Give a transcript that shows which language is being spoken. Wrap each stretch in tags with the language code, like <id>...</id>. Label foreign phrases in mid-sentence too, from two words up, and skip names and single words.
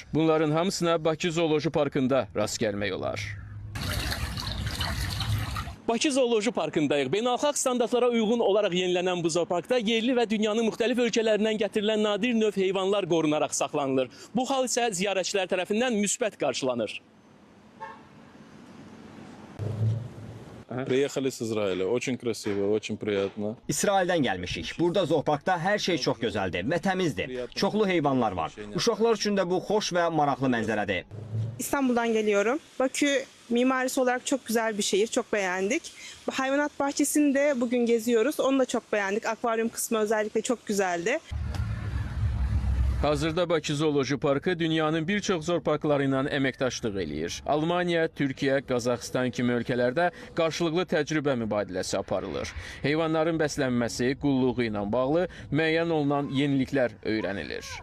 <az>Bunların hamısına Bakı Zooloji Parkında rast gəlmək olar. Bakı Zooloji Parkındayıq. Beynəlxalq standartlara uyğun olaraq yenilənən bu zooparkda yerli və dünyanın müxtəlif ölkələrindən gətirilən nadir növ heyvanlar qorunaraq saxlanılır. Bu hal isə ziyarətçilər tərəfindən müsbət qarşılanır.</az> <ru>Приехали с Израиля. Очень красиво, очень приятно.</ru> <az>İsraildən gəlmişik. Burada zooparkda hər şey çox gözəldir və təmizdir. Çoxlu heyvanlar var. Uşaqlar üçün də bu xoş və maraqlı mənzərədir.</az> <tr>İstanbul'dan geliyorum. Bakü mimarisi olarak çok güzel bir şehir. Çok beğendik. Bu hayvanat bahçesini de bugün geziyoruz. Onu da çok beğendik. Akvaryum kısmı özellikle çok güzeldi.</tr> <az>Hazırda Bakı Zooloji Parkı dünyanın bir çox zooparkları ilə əməkdaşlıq eləyir. Almaniya, Türkiyə, Qazaxıstan kimi ölkələrdə qarşılıqlı təcrübə mübadiləsi aparılır. Heyvanların bəslənməsi, qulluğu ilə bağlı müəyyən olunan yeniliklər öyrənilir.</az>